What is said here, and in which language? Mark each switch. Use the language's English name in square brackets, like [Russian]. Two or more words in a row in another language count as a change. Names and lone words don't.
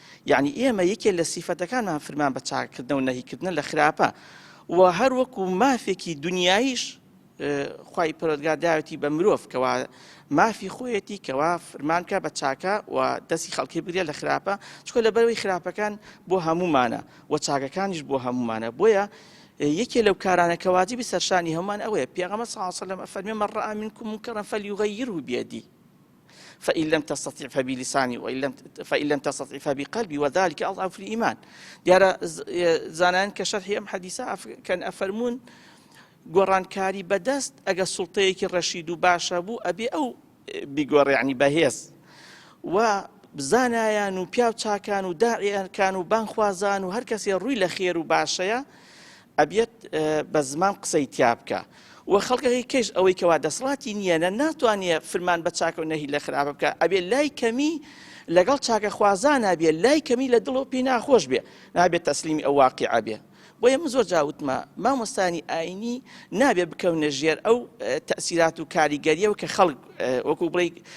[Central Kurdish] یعنی ئێمە یەکێک لە سیفەتەکانمان فەرمان بە چاکردنە و نەهیکردنە لە خراپە و هەر وەکو مافێکی دنیاییش خوای پەروەردگار داوەتی بە مرۆڤ کەوا مافی خۆیەتی کەوا فەرمانکە بە چاکە و دەستی خەڵکی بگرێ لە خراپە چکۆ لەبەرەوەی خراپەکان بۆ هەمومانە و چاکەکانیش بۆ هەمومانە بۆیە یەکێ لەو کارانە کە واجبی سەرشانی هەمومان ئەوەیە پێغەمبەر [Arabic] صلی الله علیه وسلم فەرمێ من رأى منكم منكرا فليغيره بيده فإن لم تستطع فبلساني فإن لم تستطع فبقلبي وذلك أضعف [Central Kurdish] الإيمان دیارە زانان کە شەرحی ئەم حەدیثە کەن ئەفەرمون گۆڕانکاری بەدەست ئەگە سوڵتەیەکی ڕەشید و باشە بوو ئەبێ ئەو بیگۆڕێ یعنی بەهێز و زانایان و پیاو چاکان و داعیەکان و بانخوازان و هەر کەسێ ڕووی لە خێر و باشەیە ئەبێت بە زمان قسەی تیا بکە و خەڵکەکەی کەش ئەوەی کەوا دەسڵاتی نییە ناتوانێت فرمان بە چاکە و نەهی لە خراپە بکە ئەبێ لای کەمی لەگەڵ چاکە خوازان نابێت لای کەمی لە دڵ و پێی ناخۆش بێ نابێت تەسلیمی ئەو واقعە بێ بۆیە من زۆر جاوتمە مامۆستانی ئاینی نابێت بکەونە ژێر ئەو تەسیرات و کاریگەریەوە کە خەڵک وەکو بڵێ